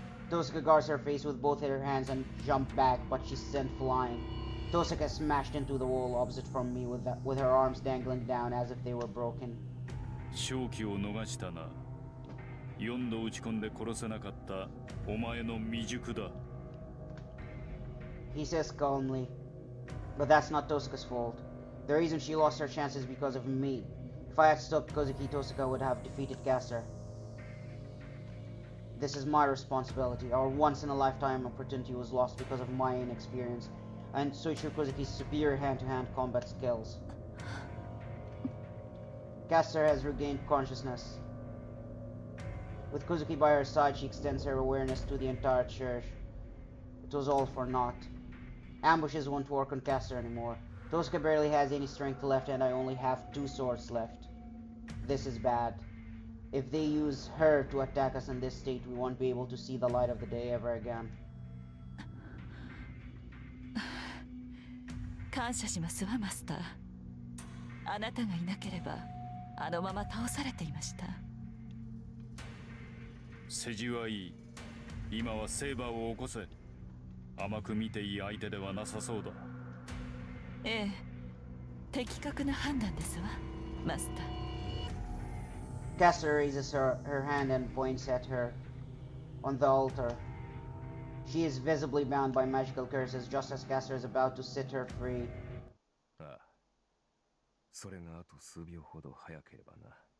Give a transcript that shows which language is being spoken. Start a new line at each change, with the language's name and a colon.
English: Tosaka guards her face with both her hands and jumps back, but she's sent flying. Tosaka smashed into the wall opposite from me with her arms dangling down as if they were broken.
Japanese: 勝機を逃したな。 4度打ち込んで殺せなかったお前の未熟だ。
English: He says calmly, but that's not Tosaka's fault. The reason she lost her chance is because of me. If I had stopped Kuzuki, Tosaka would have defeated Castor. This is my responsibility. Our once-in-a-lifetime opportunity was lost because of my inexperience and Soichiro Kuzuki's superior hand-to-hand combat skills. Castor has regained consciousness. With Kuzuki by her side, she extends her awareness to the entire church. It was all for naught. Ambushes won't work on Castor anymore. Tosaka barely has any strength left and I only have 2 swords left. This is bad. If they use her to attack us in this state, we won't be able to see the light of the day ever again.
Japanese: 感謝しますわマスター。あなたがいなければあのまま倒されていました。世辞はいい。今はセーバーを起こせ。甘く見ていい相手ではなさそうだ。ええ、的確な判断ですわマスター。
English: Castor raises her hand and points at her on the altar. She is visibly bound by magical curses just as Castor is about to set her free.
Japanese: ああ。それがあと数秒ほど早ければな。